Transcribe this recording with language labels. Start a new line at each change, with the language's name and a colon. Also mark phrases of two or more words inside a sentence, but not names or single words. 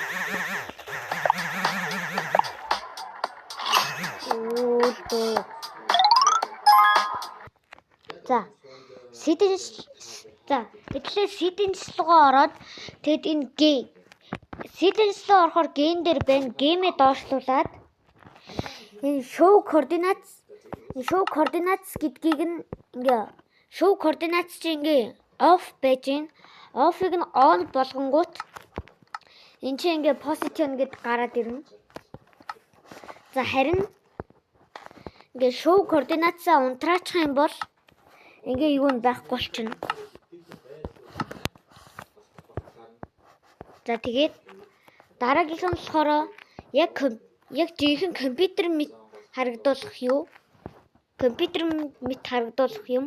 Mongolian: За settings руугаа ороод тэгэд энэ settings руу орохоор game дээр байна. Game-ээ доошлуулад энэ
English: show coordinates
Mongolian: гэдгийг нь ингээ
English: show coordinates
Mongolian: чи ингээ off байж гин. Off-ыг нь on болгонгууд энэ чи ингээ position гэд гараад ирнэ. За харин ингээ
English: show coordinates-
Mongolian: а унтраачих юм бол ингээ юу нь байхгүй болчихно. За тэгээд дараагийнх нь болохоор яг жинхэнэ компьютер мэт харагдуулах юм.